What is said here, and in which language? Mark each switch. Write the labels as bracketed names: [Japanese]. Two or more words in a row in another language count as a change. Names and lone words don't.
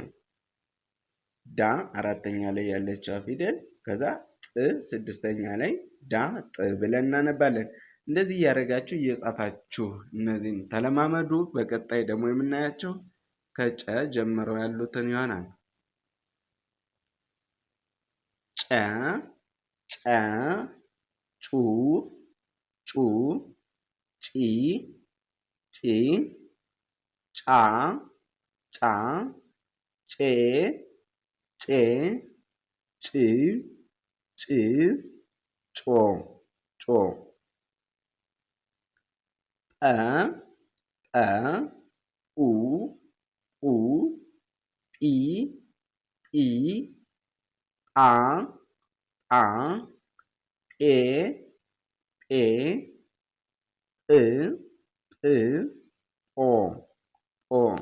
[Amharic] ዳ አራተኛ ላይ ያለችው ፊደል ከዛ ጥ ስድስተኛ ላይ ዳጥ ብለን እናነባለን። እንደዚህ እያደረጋችሁ እየጻፋችሁ እነዚህን ተለማመዱ። በቀጣይ ደግሞ የምናያቸው ከጨ ጀምረው ያሉትን ይሆናል። ጨ ጨ ጩ ጩ ጪ ጪ ጫ ጫ ጬ ጬ ጭ ጭ ጮ ጮ ጠ ጠ ኡ ኡ ጲ ጲ ጳ ጳ ጴ ጴ ጵ ጵ ጶ ጶ